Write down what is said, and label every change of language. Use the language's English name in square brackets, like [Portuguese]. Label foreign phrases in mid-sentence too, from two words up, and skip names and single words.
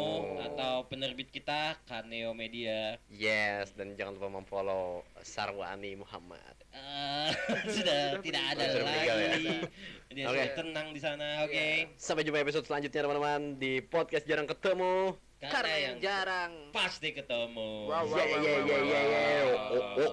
[Indonesian] ketemu atau penerbit kita Kaneo Media. Yes, dan jangan lupa memfollow Sarwani Muhammad. Sudah tidak ada Sudah meninggal ya? lagi. Dia Oke. sudah tenang di sana. Oke. Sampai jumpa episode selanjutnya teman-teman di podcast Jarang Ketemu. Karena Karena yang yang jarang. pasti ketemu. Wow, wow, Yeah, wow, yeah, wow, yeah, wow, yeah, yeah. wow. Oh, oh.